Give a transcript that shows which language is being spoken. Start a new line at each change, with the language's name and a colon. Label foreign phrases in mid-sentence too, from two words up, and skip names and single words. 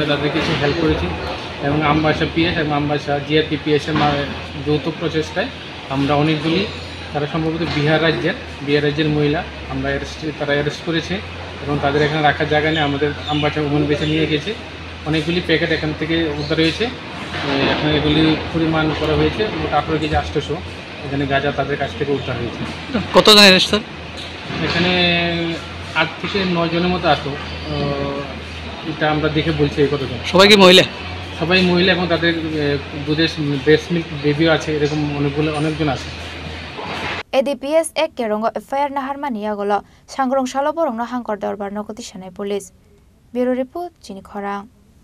Bangla: তাদের কিছু হেল্প করেছি এবং আম্বাসা পিএস এবং আম্বাসা জিআরপি পিএসের যৌথ প্রচেষ্টায় আমরা অনেকগুলি তারা সম্ভবত বিহার রাজ্যের মহিলা আমরা তারা অ্যারেস্ট করেছে এবং তাদের এখানে রাখার জায়গা নেই আমাদের আম্বাসা উমেন বেছে নিয়ে গেছে অনেকগুলি প্যাকেট এখান থেকে উদ্ধার হয়েছে এখন এগুলি পরিমাণ করা হয়েছে মোট 18 কেজি 800 এখানে গাঁজা তাদের কাছ থেকে উদ্ধার হয়েছে কতজন অ্যারেস্ট স্যার এখানে 8 থেকে 9 জনের মতো আসতো এটা আমরা দেখে বলছি এই কতজন সবাই কি মহিলা সবাই মহিলা এবং তাদের
English: breast milk babyo
Bangla: আছে এরকম অনেকজন আছে
Kok Borok: ADPS ek kerongo FIR naharmani yagolo sangrong salo borongno hangkor dorbar nokoti shanai
English: police Bureau Report
Kok Borok: Chini Khorang